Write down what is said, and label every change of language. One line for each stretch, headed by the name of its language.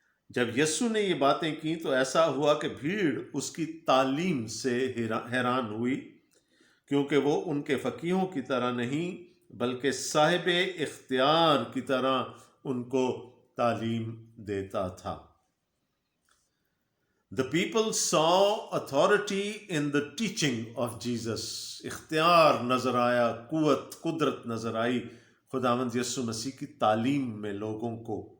Hindi: जब यीशु ने ये बातें की तो ऐसा हुआ कि भीड़ उसकी तालीम से हैरान हुई, क्योंकि वो उनके फ़कीहों की तरह नहीं बल्कि साहिब इख्तियार की तरह उनको तालीम देता था।
English: The people saw authority in the teaching of Jesus.
Hindi: इख्तियार नज़र आया, कुव्वत, कुदरत नज़र आई खुदावंद यीशु मसीह की तालीम में लोगों को।